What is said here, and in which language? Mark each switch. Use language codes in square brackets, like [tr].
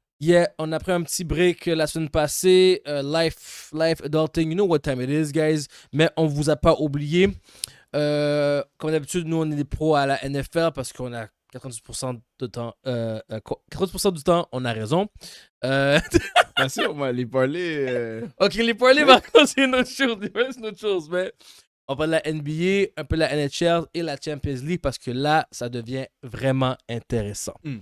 [fr] Yeah, on a pris un petit break la semaine passée. [en] Life adulting, you know what time it is, guys. [fr] Mais on vous a pas oublié. Comme d'habitude, nous, on est des pros à la NFL parce qu'on a 90% de temps. 90% du temps, on a raison. Bien sûr, on va aller parler. Ok, les parlays, par contre, c'est une autre chose. C'est une autre chose, mais on parle de la NBA, un peu de la NHL et la Champions League parce que là, ça devient vraiment intéressant.